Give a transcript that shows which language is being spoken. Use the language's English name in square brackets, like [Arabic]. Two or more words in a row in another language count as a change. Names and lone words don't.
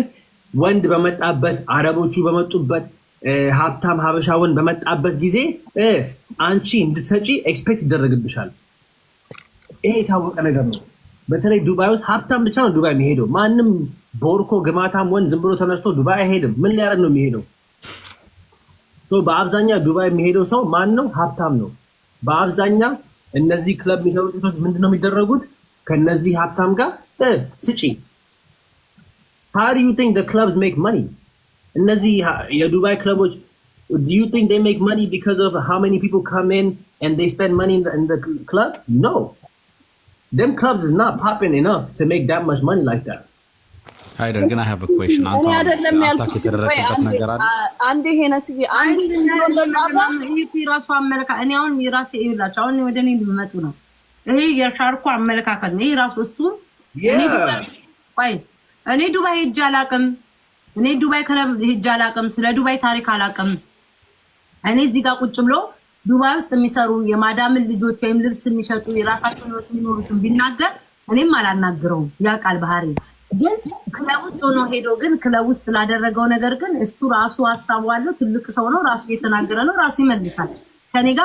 [Amharic] ወንድ በመጣበት አረቦቹ በመጡበት ሀብታም ሀበሻ ወንድ በመጣበት ጊዜ አንቺ እንድትሰጪ ኤክስፔክት ይደረግብሻል። ይሄ የታወቀ ነገር ነው። በተለይ ዱባይ ውስጥ ሀብታም ብቻ ነው ዱባይ የሚሄደው። ማንም ቦርኮ ግማታም ወንድ ዝም ብሎ ተነስቶ ዱባይ አይሄድም። ምን ሊያደርግ ነው የሚሄደው? በአብዛኛው ዱባይ የሚሄደው ሰው ማን ነው? ሀብታም ነው። በአብዛኛው እነዚህ ክለብ የሚሰሩ ሴቶች ምንድን ነው የሚደረጉት? ከነዚህ ሀብታም ጋር ስጪ። [English] How do you think the clubs make money? [Amharic] እነዚህ የዱባይ ክለቦች [English] do you think they make money because of how many people come in and they spend money in the club? No. them clubs is not popping enough to make that much money like that. Hyder, gonna have a question. [Amharic] እኔ አይደለም ያልኩት አንዴ ሄነስዬ አንዴ ራሱ አመለካከት እኔ አሁን የራሴ ይላችሁ አሁን ወደ እኔ ሊመጡ ነው። ይሄ የሻርኮ አመለካከት ነው። ይሄ ራሱ እሱ እኔ ዱባይ ሄጄ አላውቅም። እኔ ዱባይ ክለብ ሄጄ አላውቅም። ስለ ዱባይ ታሪክ አላውቅም። እኔ እዚህ ጋር ቁጭ ብሎ ዱባይ ውስጥ የሚሰሩ የማዳምን ልጆች ወይም ልብስ የሚሸጡ የራሳቸውን ህይወት የሚኖሩትን ቢናገር እኔም አላናግረውም። ያውቃል ባህሪ ግን ክለብ ውስጥ ሆኖ ሄዶ ግን ክለብ ውስጥ ላደረገው ነገር ግን እሱ ራሱ ሀሳቡ አለው። ትልቅ ሰው ነው። ራሱ እየተናገረ ነው። ራሱ ይመልሳል። ከኔ ጋር